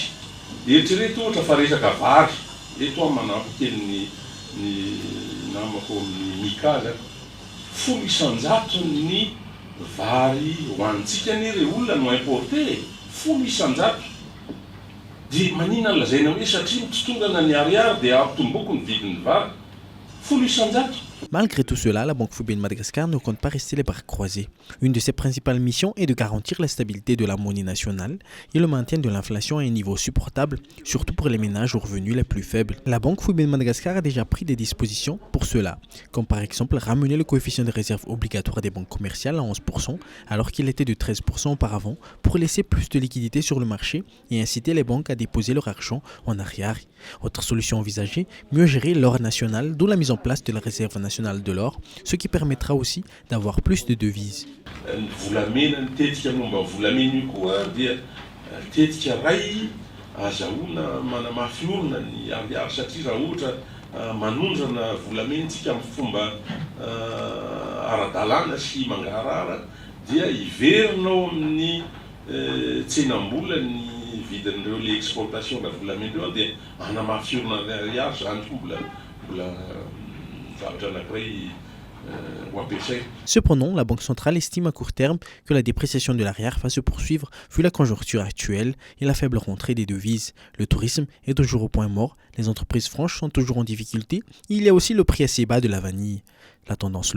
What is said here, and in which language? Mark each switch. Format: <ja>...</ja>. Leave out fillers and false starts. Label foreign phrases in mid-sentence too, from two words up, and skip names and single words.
<mg>Eritrereto ohatra fa resaka vary, eto aho manampy kely ny namako amin'ny Mika zany. 100 ny vary hoanitsika anie olona no importé, 100. Dia manina no lazaina hoe satria mitotongana ny ariary dia ampitomboako ny vidin'ny vary. 100.</mg> <fr>Malgré tout cela, la Banque FUB de Madagascar ne compte pas rester les bras croisés. Une de ses principales missions est de garantir la stabilité de la monnaie nationale et le maintien de l'inflation à un niveau supportable, surtout pour les ménages aux revenus les plus faibles. La Banque FUB de Madagascar a déjà pris des dispositions pour cela, comme par exemple ramener le coefficient de réserve obligatoire des banques commerciales à 11%, alors qu'il était de 13% auparavant, pour laisser plus de liquidités sur le marché et inciter les banques à déposer leur argent en arrière. Autre solution envisagée, mieux gérer l'or national, d'où la mise en place de la réserve nationale de l'or, ce qui permettra aussi d'avoir plus de devises.</fr> <mg>Volamena tetika momba volamena io koa dia tetika ray azahoana manamafy orona ny ariary satria raha ohatra manondrana volamentsika amin'ny fomba ara-dalàna sy mangarara dia iverinao amin'ny tsenam-bola ny vidin'ireo le exportation la volamena io dia manamafy orona ny ariary zany koa mbola zavatra anankiray.</mg> <fr>Cependant, la Banque centrale estime à court terme que la dépréciation de l'arrière va se poursuivre vu la conjoncture actuelle et la faible rentrée des devises. Le tourisme est toujours au point mort, les entreprises franches sont toujours en difficulté et il y a aussi le prix assez bas de la vanille.</fr>